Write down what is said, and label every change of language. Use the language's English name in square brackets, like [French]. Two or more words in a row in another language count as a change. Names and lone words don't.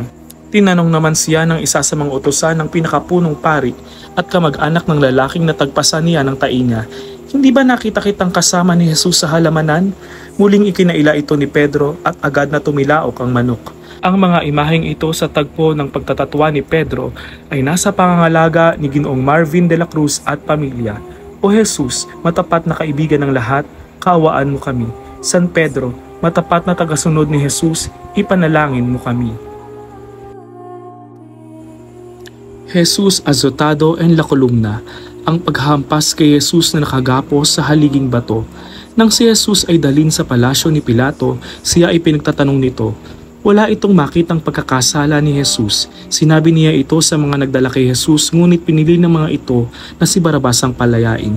[Filipino] Tinanong naman siya ng isa sa mga utusan ng pinakapunong pari at kamag-anak ng lalaking natagpasan niya ng tainga, "Hindi ba nakita kitang kasama ni Jesus sa halamanan?" Muling ikinaila ito ni Pedro at agad na tumilaok ang manok. Ang mga imaheng ito sa tagpo ng pagtatatwa ni Pedro ay nasa pangangalaga ni Ginoong Marvin de la Cruz at pamilya. O Jesus, matapat na kaibigan ng lahat, kaawaan mo kami. San Pedro, matapat na tagasunod ni Jesus, ipanalangin mo kami. [Spanish] Jesus azotado en la columna, [Filipino] ang paghampas kay Jesus na nakagapos sa haliging bato. Nang si Jesus ay dalhin sa palasyo ni Pilato, siya ay pinagtatanong nito. Wala itong makitang pagkakasala ni Jesus. Sinabi niya ito sa mga nagdala kay Jesus, ngunit pinili ng mga ito na si Barabas ang palayain.